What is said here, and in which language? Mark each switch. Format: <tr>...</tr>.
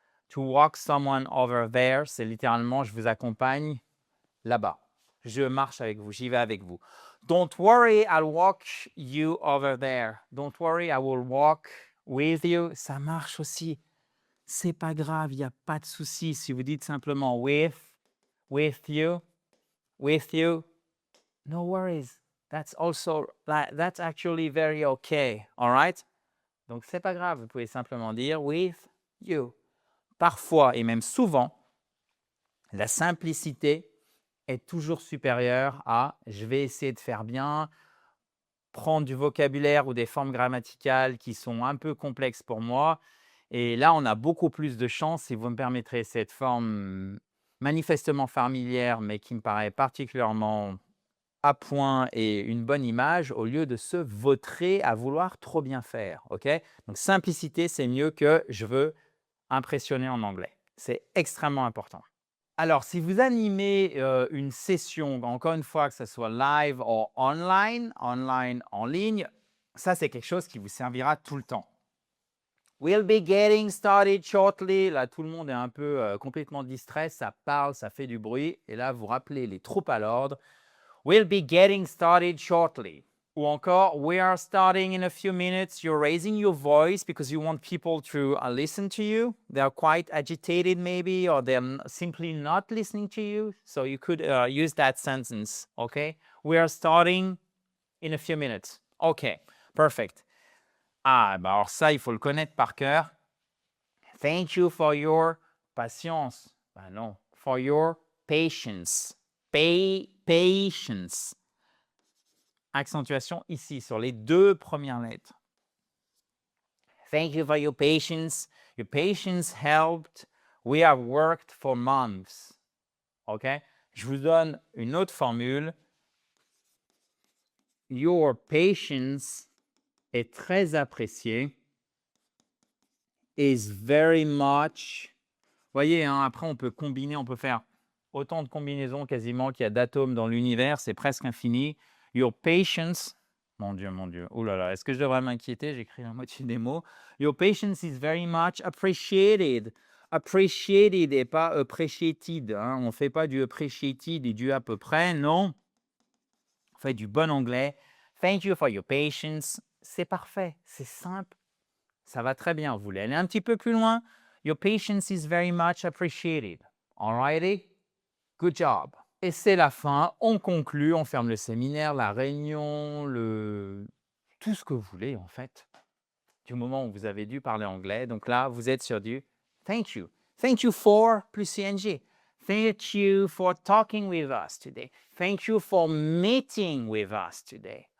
<en>To walk someone over there,</en> <fr>c'est littéralement je vous accompagne là-bas. Je marche avec vous, j'y vais avec vous.</fr> <en>Don't worry, I'll walk you over there. Don't worry, I will walk with you.</en> <fr>Ça marche aussi. C'est pas grave, il n'y a pas de souci. Si vous dites simplement</fr> <en>with you, no worries. That's actually very okay. All right?</en> <fr>Donc, c'est pas grave. Vous pouvez simplement dire</fr> <en>with you.</en> <fr>Parfois, et même souvent, la simplicité est toujours supérieure à « je vais essayer de faire bien », prendre du vocabulaire ou des formes grammaticales qui sont un peu complexes pour moi. Et là, on a beaucoup plus de chance, si vous me permettrez, cette forme manifestement familière, mais qui me paraît particulièrement à point et une bonne image, au lieu de se vautrer à vouloir trop bien faire. Okay? Donc, simplicité, c'est mieux que « je veux impressionner en anglais ». C'est extrêmement important. Alors, si vous animez une session, encore une fois, que ce soit live ou online en ligne, ça, c'est quelque chose qui vous servira tout le temps.</fr> <en>We'll be getting started shortly.</en> <fr>Là, tout le monde est un peu complètement distrait. Ça parle, ça fait du bruit. Et là, vous rappelez les troupes à l'ordre.</fr> <en>We'll be getting started shortly.</en> <fr>Ou encore,</fr> <en>we are starting in a few minutes. You're raising your voice because you want people to listen to you. They're quite agitated maybe, or they're simply not listening to you. So you could use that sentence, okay? We are starting in a few minutes. Okay, perfect.</en> <fr>Ah, bah alors ça, il faut le connaître par cœur.</fr> <en>Thank you for your patience.</en> <fr>Bah non,</fr> <en>for your patience. Patience.</en> <fr>Accentuation ici sur les deux premières lettres.</fr> <en>Thank you for your patience. Your patience helped. We have worked for months. OK?</en> <fr>Je vous donne une autre formule.</fr> <en>Your patience</en> <fr>est très appréciée.</fr> <en>Is very much.</en> <fr>Vous voyez, hein, après, on peut combiner, on peut faire autant de combinaisons quasiment qu'il y a d'atomes dans l'univers. C'est presque infini.</fr> <en>Your patience.</en> <fr>Mon Dieu, mon Dieu. Oh là là, est-ce que je devrais m'inquiéter? J'écris la moitié des mots.</fr> <en>Your patience is very much appreciated. Appreciated</en> <fr>et pas</fr> <en>appreciated.</en> <fr>Hein. On ne fait pas du appreciated et du à peu près, non. On fait du bon anglais.</fr> <en>Thank you for your patience.</en> <fr>C'est parfait, c'est simple. Ça va très bien. Vous voulez aller un petit peu plus loin?</fr> <en>Your patience is very much appreciated. Alrighty? Good job.</en> <fr>Et c'est la fin. On conclut, on ferme le séminaire, la réunion, tout ce que vous voulez en fait. Du moment où vous avez dû parler anglais. Donc là, vous êtes sur du</fr> <en>thank you. Thank you for plus ing. Thank you for talking with us today. Thank you for meeting with us today.</en>